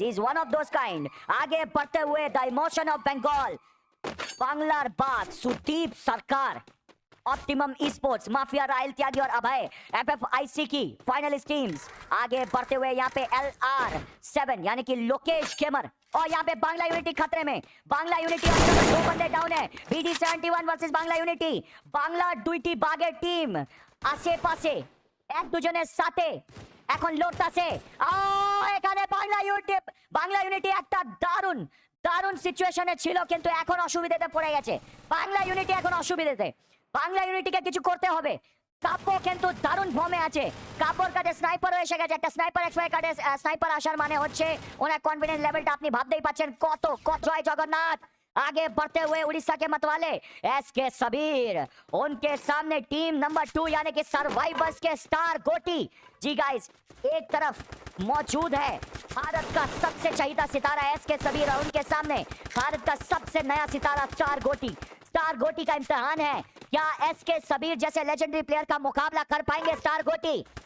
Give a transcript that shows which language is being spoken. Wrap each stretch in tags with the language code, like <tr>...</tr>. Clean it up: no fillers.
<hi>He is one of those kind. आगे बढ़ते हुए the emotion of Bengal Banglar बाग सुदीप सरकार, optimum e sports, mafia Rahil त्यागी और अभय, FFIC की फाइनलिस्ट टीम्स। आगे बढ़ते हुए यहाँ पे LR7 यानी कि लोकेश गेमर, और यहाँ पे बांग्ला यूनिटी खतरे में। बांग्ला यूनिटी 2 बंदे डाउन है। BD71 versus Bangla unity.</hi> <bn>Bangla দুইটি বাগের টিম আশেপাশে এক দুজনের সাথে এখন লড়তাছে। এখানে বাংলা ইউনিটি একটা দারুণ সিচুয়েশনে ছিল, কিন্তু এখন অসুবিধাতে পড়ে গেছে বাংলা ইউনিটি। এখন অসুবিধাতে বাংলা ইউনিটিকে কিছু করতে হবে। কাপো কিন্তু দারুণ ফর্মে আছে। কাপোর কাছে স্নাইপারও এসে গেছে। একটা স্নাইপার এক্সপায়ার কার্ডে স্নাইপার আসার মানে হচ্ছে ওনার কনফিডেন্স লেভেলটা আপনি ভাবতেই পাচ্ছেন কত। জয় জগন্নাথ।</bn> <hi>आगे बढ़ते हुए उड़ीसा के मतवाले एसके सबीर, उनके सामने टीम नंबर 2 यानी कि सर्वाइवर्स के स्टार गोटी जी गाइस। एक तरफ मौजूद है भारत का सबसे चहीता सितारा एसके सबीर, और उनके सामने भारत का सबसे नया सितारा स्टार गोटी का इम्तिहान है। क्या एसके सबीर जैसे लेजेंडरी प्लेयर का मुकाबला कर पाएंगे स्टार गोटी?</hi>